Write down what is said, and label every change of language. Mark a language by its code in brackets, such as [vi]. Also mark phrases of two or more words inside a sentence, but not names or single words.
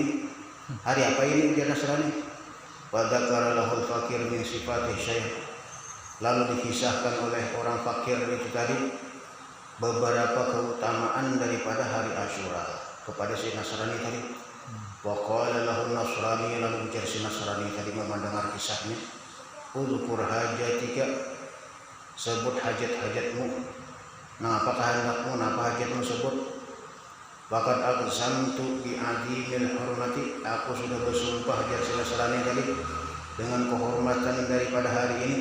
[id] Hari apa ini dia Nasrani? [ar] وذكر له الفقير من صفة شيء', [id] lalu dikisahkan oleh orang fakir itu tadi beberapa keutamaan daripada hari Asyura kepada si Nasrani tadi. [ar] وقال له النصراني, [id] lalu ujar si Nasrani tadi mendengar kisahnya, [ar] اذكر حاجتك, [id] sebut hajat-hajatmu. Nah, apakah hendakmu, apa hajatmu sebut. Bakat [ar] أقسمت بعظيم الحرمة, [id] aku sudah bersumpah, ujar si Nasrani tadi, dengan kehormatan daripada hari ini.